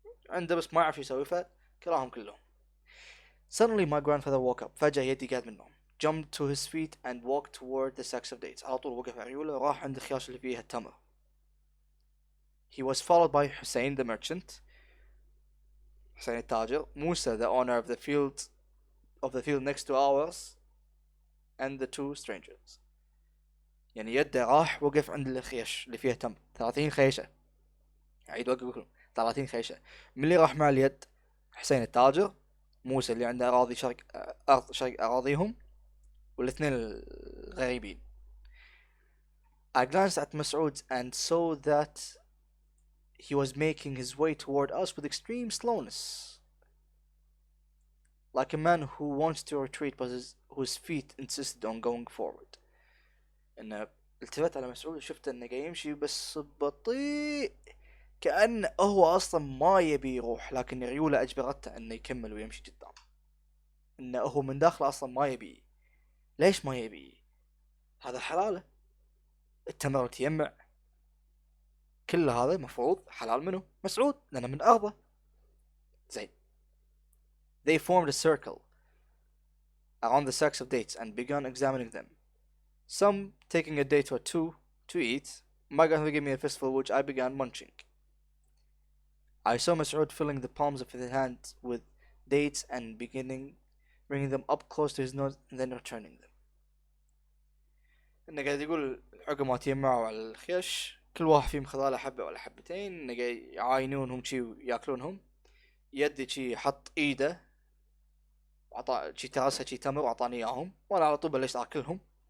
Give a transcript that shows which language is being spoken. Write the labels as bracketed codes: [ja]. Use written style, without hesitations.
[ar] عنده بس ما يعرف يسوي فكلهم كلهم. [en] Suddenly my grandfather woke up. [ar] فجأة يدي قاعد من النوم. [en] Jumped to his feet and walked toward the sacks of dates. [ar] على طول وقف عيوله راح عند الخياش اللي فيها التمر. [en] He was followed by Hussein the merchant, [ar] حسين التاجر, [en] Musa the owner of the field next to ours, and the two strangers. [ar] يعني يده راح وقف عند الخيش اللي فيها تمر. 30 خيشة. عيد وقفكم 30 خيشة. من اللي راح مع اليد؟ حسين التاجر, موسى اللي عنده أراضي أرض شرق أراضيهم, والاثنين الغريبين. [en] I glanced at Mas'ud and saw that he was making his way toward us with extreme slowness, like a man who wants to retreat but whose feet insisted on going forward. [ar] إنه التفت على مسعود وشفت إنه قاعد يمشي بس بطيء, كأن هو أصلا ما يبي يروح, لكن ريوله أجبرته إنه يكمل ويمشي قدام. إنه هو من داخله أصلا ما يبي. ليش ما يبي؟ هذا حلاله, التمر تيمع, كل هذا مفروض حلال منه مسعود لأنه من أرضه. زين. [en] They formed a circle around the sacks of dates and began examining them, some taking a date or two to eat. My grandfather gave me a fistful which I began munching. I saw Mas'ud filling the palms of his hands with dates and bringing them up close to his nose and then returning them. [ar] إنه قاعد يقول العقمات يجمعوا على الخيش, كل واحد فيهم خذاله حبة ولا حبتين, إنه قاعد يعاينونهم شي وياكلونهم. يدي شي حط إيده وعطى شي ترسها شي تمر وعطاني إياهم, وأنا على طول بلشت أكلهم.